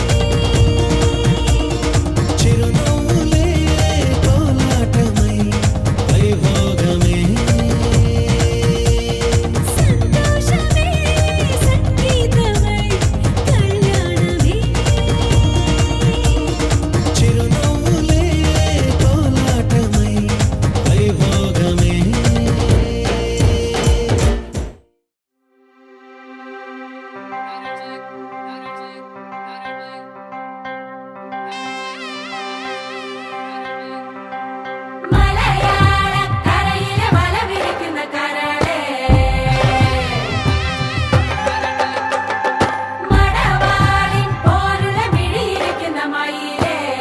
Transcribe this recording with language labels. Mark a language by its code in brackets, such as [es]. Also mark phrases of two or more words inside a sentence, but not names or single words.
[te] చిరునవ్వులే కోలాటమై వైభోగమే. సంతోషమే సంగీతమై కళ్యాణమే. చిరునవ్వులే కోలాటమై వైభోగమే. [ml] മലയാള കരയിലെ മല വിരിക്കുന്ന കരളേ, മടവാളിൻ പോലുള്ള മിഴിയിരിക്കുന്ന മയിലേ.